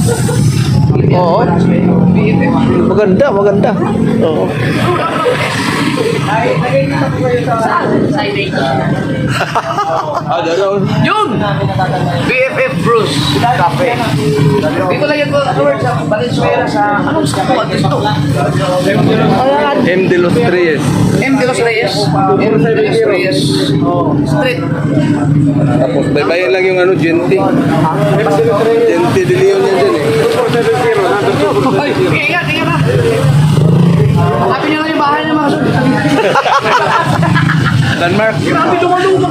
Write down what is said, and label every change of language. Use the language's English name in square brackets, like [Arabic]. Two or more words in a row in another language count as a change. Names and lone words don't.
[Filipino] Oo. Maganda. Oo. Daron. Yun! BFF Bruce Cafe. Dito lang yan po sa Valenzuela sa anong school dito? M. De Los Reyes. M. De Los Reyes. M. De Los Reyes Street. Tapos baybayin lang yung ano, Genti. Genti de Leon yan dyan eh. Ay, ingat na. Hanapin nyo lang yung bahay ng mga sir. Denmark. Grabe lumalubang.